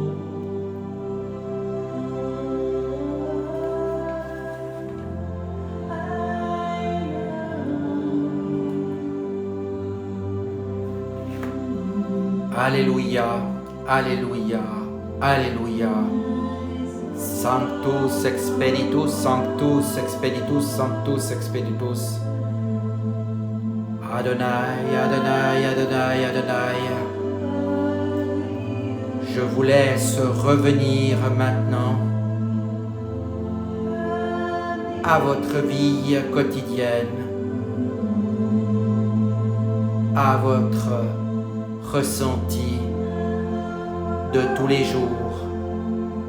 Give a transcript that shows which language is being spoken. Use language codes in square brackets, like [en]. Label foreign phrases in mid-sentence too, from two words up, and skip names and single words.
[fr] Alléluia, Alléluia, Alléluia. [la] Sanctus expeditus, Sanctus expeditus, Sanctus expeditus. Adonai, Adonai, Adonai, Adonai. [fr] Je vous laisse revenir maintenant à votre vie quotidienne, à votre ressenti de tous les jours.